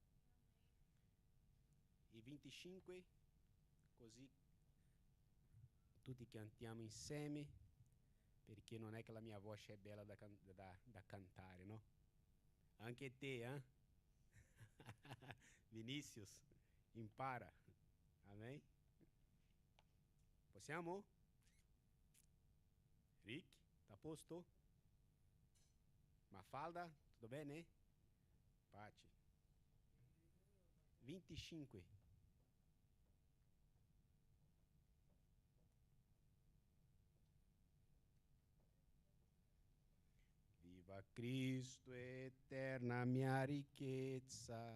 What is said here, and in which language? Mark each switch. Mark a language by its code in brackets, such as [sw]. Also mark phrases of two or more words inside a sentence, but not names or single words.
[it] E 25, così tutti cantiamo insieme, perché non è che la mia voce è bella da cantare, no? Anche te, eh? Vinicius, impara. Amém? Possiamo? Rick, tá a posto? Mafalda, tudo bene? Pati. 25. Viva Cristo, eterna mia ricchezza.